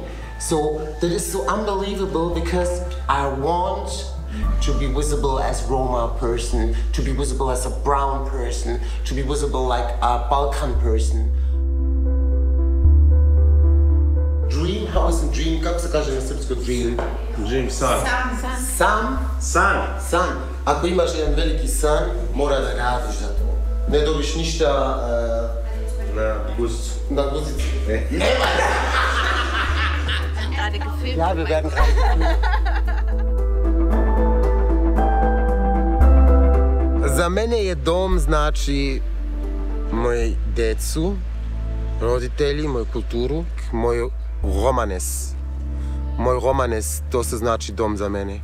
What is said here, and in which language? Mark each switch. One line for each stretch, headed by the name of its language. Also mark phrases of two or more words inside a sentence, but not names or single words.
English: So that is so unbelievable because I want to be visible as Roma person, to be visible as a brown person, to be visible like a Balkan person. Dream, how is it dream?
Serbian: Kako se kaže na srpsko dream? Dream san. San. Ako imaš jedan veliki san, mora da radiš za to. Ne dobiš ništa... Na guzicu. Na guzicu. Nema!
German: Gerade gefilmt. Ja, wir werden gerade gefilmt.
Serbian: Za mene je dom znači moje decu, roditelji, moju kulturu, moj romanes. Moj romanes, to se znači dom za mene.